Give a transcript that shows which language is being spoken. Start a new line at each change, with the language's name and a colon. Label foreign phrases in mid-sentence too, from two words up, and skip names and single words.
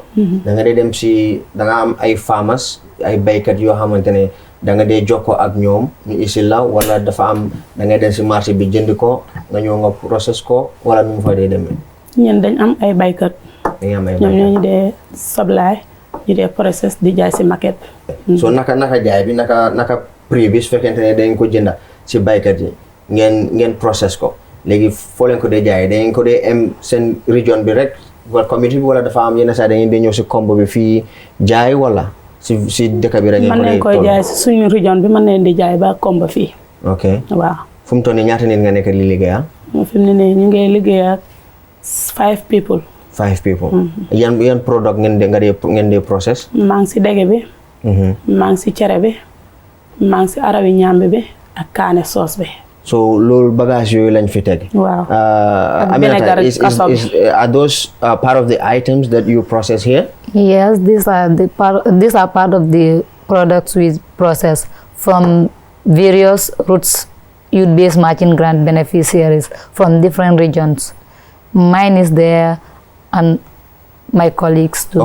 Wolof: da nga dee dem si da nga am ay farmers ay baykat yoo xamante ne da nga dee jokkoo ak ñoom ñu isil la wala dafa am da ngay dem si marché bi jënd ko nga ñëw nga process ko wala nu mu fa dee demee. ñun dañ am ay baykat. dañ am ay baykat ñoom ñoo ñu dee supply ñu dee process di jaay si market. so naka jaay bi naka prix bi su fekkente ne dañ ko jënda si baykat yi ngeen process ko léegi foo leen ko dee jaayee dañ ko dee am seen région bi rek wala community bi wala dafa am yenn saa dañuy dee ñëw si kombo bi fii jaay wala si dëkk bi rek. mën nañ koy jaay si suñu région bi mën nañ di jaay ba kombo fii. ok waaw. fu mu toll nii ñaata nit nga nekk di liggéey fi mu ne nii ñu ngi liggéey ak 5 people. 5 people. yan product ngeen dee process. maa ngi si dege bi. maa ngi si cere bi. maa ngi si arawi ñàmbi bi ak kaane soos bi. so loolu bagage yooyu lañ fi teg. waaw. Aminata,
English: are those part of the items that you process here? Yes, these are part of the products we process from various Roots Youth-Based Matching Grant beneficiaries from different regions. Mine is there and my colleagues too.